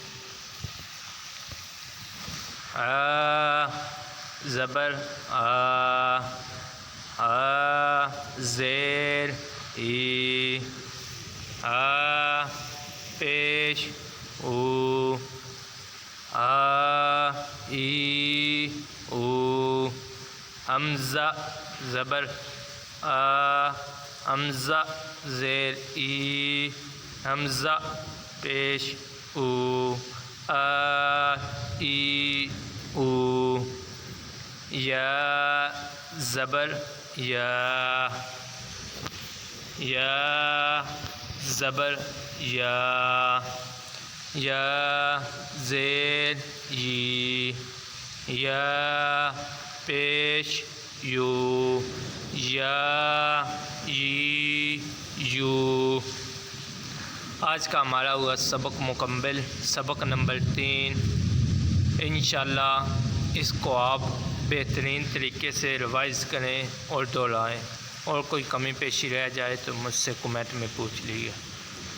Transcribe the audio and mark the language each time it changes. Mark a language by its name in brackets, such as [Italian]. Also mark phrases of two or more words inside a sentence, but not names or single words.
[Urdu] آ زبر آ زیر ای پیش او ای او حمزہ زبر حمزہ زیر ای حمزہ پیش او ای او یا زبر یا زبر یا زیر یی یا پیش یو یا یی یو۔ آج کا ہمارا ہوا سبق مکمل، سبق نمبر 3۔ انشاءاللہ اس کو آپ بہترین طریقے سے ریوائز کریں اور دہرائیں، اور کوئی کمی پیشی رہ جائے تو مجھ سے کمنٹ میں پوچھ لیجیے۔